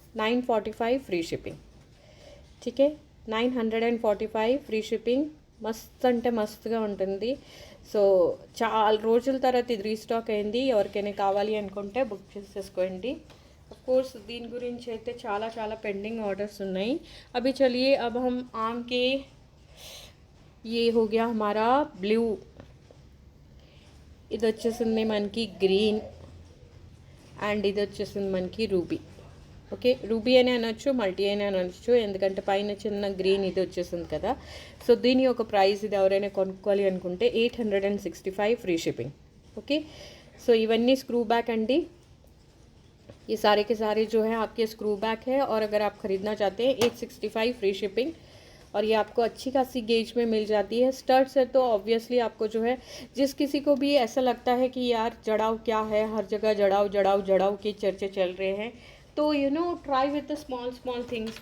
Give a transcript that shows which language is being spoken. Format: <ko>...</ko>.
<te>945 free shipping. ఠీకే, 945 free shipping. మస్త్ అంటే మస్తుగా ఉంటుంది. సో చాలా రోజుల తర్వాత ఇది రీస్టాక్ అయింది. ఎవరికైనా కావాలి అనుకుంటే బుక్ చేసేసుకోండి. ऑफ कोर्स దీని గురించి అయితే చాలా చాలా పెండింగ్ ఆర్డర్స్ ఉన్నాయి.</te> <hi>अभी चलिए अब हम आम के ये हो गया हमारा ब्लू.</hi> <te>ఇది వచ్చేసింది మనకి గ్రీన్ అండ్ ఇది వచ్చేసింది మనకి రూబీ. ఓకే, రూబీ అని అనొచ్చు, మల్టీ అని అనొచ్చు, ఎందుకంటే పైన చిన్న గ్రీన్ ఇది వచ్చేసింది కదా. సో దీని యొక్క ప్రైస్ ఇది ఎవరైనా కొనుక్కోవాలి అనుకుంటే 865 ఫ్రీ షిప్పింగ్. ఓకే, సో ఇవన్నీ స్క్రూ బ్యాక్ అండి.</te> <hi>ये सारे के सारे जो है आपके स्क्रू बैक है और अगर आप ख़रीदना चाहते हैं 865 फ्री शिपिंग और ये आपको अच्छी खासी गेज में मिल जाती है. स्टड्स है तो ऑब्वियसली आपको जो है जिस किसी को भी ऐसा लगता है कि यार जड़ाव क्या है, हर जगह जड़ाव के चर्चे चल रहे हैं, तो</hi> <en>You know try with the small things.</en>